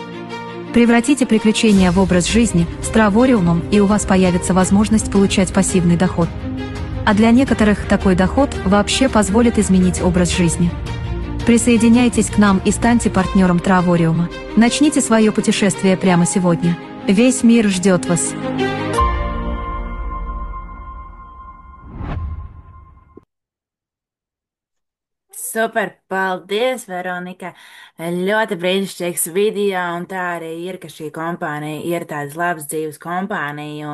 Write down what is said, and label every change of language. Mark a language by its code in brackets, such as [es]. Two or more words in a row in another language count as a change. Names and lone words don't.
[ru] Превратите приключения в образ жизни с Травориумом, и у вас появится возможность получать пассивный доход. А для некоторых такой доход вообще позволит изменить образ жизни. Присоединяйтесь к нам и станьте партнером Травориума. Начните свое путешествие прямо сегодня. Весь мир ждет вас. [lv] Super, paldies, Veronika. Ļoti brīnišķīgs video, un tā arī ir, ka šī kompānija ir tādas labas dzīves kompānija.